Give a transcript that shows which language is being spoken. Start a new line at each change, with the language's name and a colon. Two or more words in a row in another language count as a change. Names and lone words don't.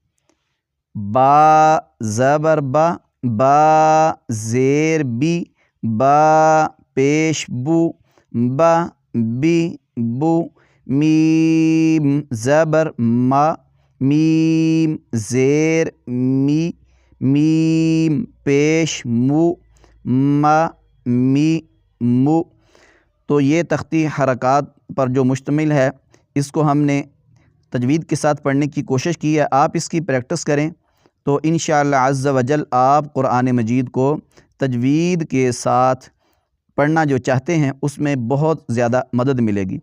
Urdu: با زبر با زیر بی با پیش بی بو میم زبر میم زیر میم پیش مو تو یہ تختی حرکات پر جو مشتمل ہے اس کو ہم نے تجوید کے ساتھ پڑھنے کی کوشش کی ہے۔ آپ اس کی پریکٹس کریں تو
Arabic: انشاءاللہ عز و جل
Urdu: آپ قرآن مجید کو تجوید کے ساتھ پڑھنا جو چاہتے ہیں اس میں بہت زیادہ مدد ملے گی۔